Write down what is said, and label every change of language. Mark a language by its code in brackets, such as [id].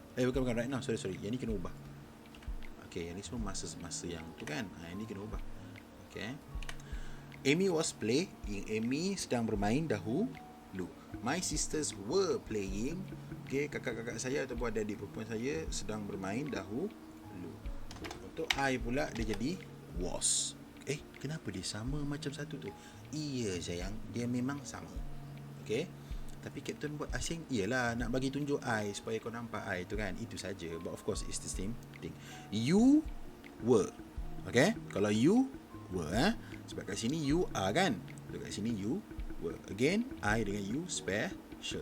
[ms] Bukan right now, sorry. Yang ni kena ubah. Okay, yang ni semua masa-masa yang tu kan. Yang ni kena ubah. Okay. [en] Amy was playing. [ms] Amy sedang bermain dahulu. [en] My sisters were playing. [ms] Okay, kakak-kakak saya ataupun adik-adik perempuan saya sedang bermain dahulu. Untuk I pula dia jadi was. Kenapa dia sama macam satu tu? Iya sayang, dia memang sama. Okay. Tapi Captain buat asing, iyalah nak bagi tunjuk I supaya kau nampak I tu kan. Itu saja. [en] But of course it's the same thing. You were. Okay. [ms] Kalau you were, sebab kat sini you are kan. Kat sini you were. [en] Again, I dengan you special.